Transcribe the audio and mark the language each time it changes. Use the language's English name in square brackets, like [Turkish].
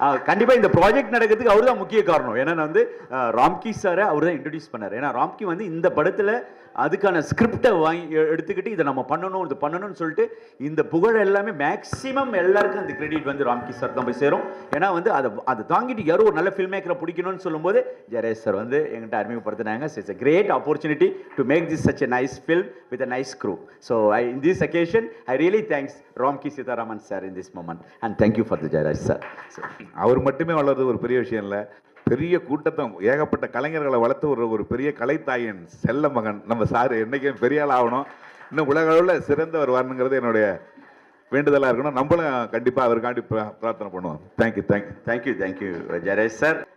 [Tamil] கண்டிப்பாக இந்த ப்ராஜெக்ட் நடக்கிறதுக்கு அவர் தான் முக்கிய காரணம். ஏன்னா நான் வந்து ராம்கி சாரை அவர் தான் இன்ட்ரடியூஸ் பண்ணார். ஏன்னா ராம்கி வந்து இந்த படத்தில் அதுக்கான ஸ்கிரிப்டை வாங்கி எடுத்துக்கிட்டு இதை நம்ம பண்ணணும், இது பண்ணணும்னு சொல்லிட்டு இந்த புகழ் எல்லாமே மேக்ஸிமம் எல்லாருக்கும் அந்த கிரெடிட் வந்து ராம்கி சார் தான் போய் சேரும். ஏன்னா வந்து அதை தாங்கிட்டு யாரோ ஒரு நல்ல ஃபில்ம் மேக்கரை பிடிக்கணும்னு சொல்லும்போது ஜெயராஜ் சார் வந்து எங்கிட்ட அறிமுகப்படுத்தினாங்க. [English] It's a great opportunity to make this such a nice film with a nice crew. So in this occasion I really thanks Ramki Sitharaman sir in this moment and thank you for the Jayaraj sir. [Tamil] அவர் மட்டுமே வளர்றது ஒரு பெரிய விஷயம் இல்லை. பெரிய கூட்டத்தை, ஏகப்பட்ட கலைஞர்களை வளர்த்து ஒரு பெரிய கலைத்தாயின் செல்ல மகன் நம்ம சார் என்றைக்கும் பெரிய ஆள் ஆகணும், இன்னும் உலக அளவில் சிறந்தவர் வரணுங்கிறது என்னுடைய வேண்டுதலாக இருக்கணும். நம்மளும் கண்டிப்பாக அவருக்காண்டி பிரார்த்தனை பண்ணுவோம். [English] Thank you Jayaraj sir.